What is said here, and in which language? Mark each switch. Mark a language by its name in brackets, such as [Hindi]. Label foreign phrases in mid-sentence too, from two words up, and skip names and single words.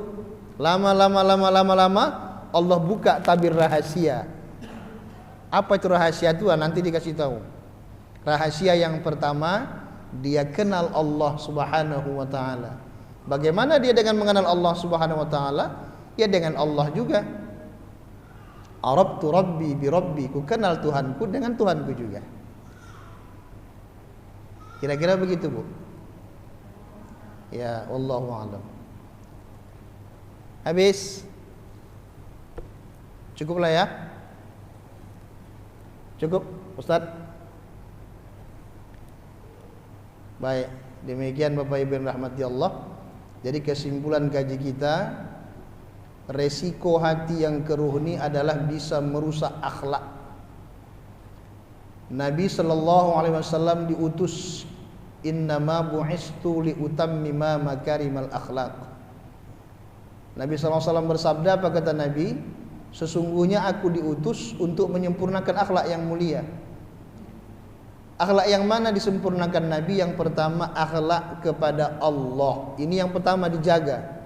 [Indonesian] Lama-lama Allah buka tabir rahasia. Apa itu rahasia itu? Nanti dikasih tahu. Rahasia yang pertama, dia kenal Allah [Arabic] سبحانه وتعالى. [Indonesian] Bagaimana dia dengan mengenal Allah [Arabic] سبحانه وتعالى? [Indonesian] Ya dengan Allah juga. [Arabic] عرفت ربي بربي, [Indonesian] ku kenal Tuhanku dengan Tuhanku juga. Kira-kira begitu, Bu. Ya, [Arabic] والله أعلم. [Indonesian] Habis. Cukuplah ya. Cukup, Ustaz. Baik, demikian Bapak Ibu yang rahmati Allah. Jadi kesimpulan kaji kita, resiko hati yang keruh ini adalah bisa merusak akhlak. Nabi [Arabic] صلى الله عليه وسلم [Indonesian] diutus, [Arabic] إنما بعثت لأتمم مكارم الأخلاق. [Indonesian] Nabi [Arabic] صلى الله عليه وسلم [Indonesian] bersabda, apa kata Nabi? Sesungguhnya aku diutus untuk menyempurnakan akhlak yang mulia. Akhlak yang mana disempurnakan Nabi? Yang pertama, akhlak kepada Allah. Ini yang pertama dijaga.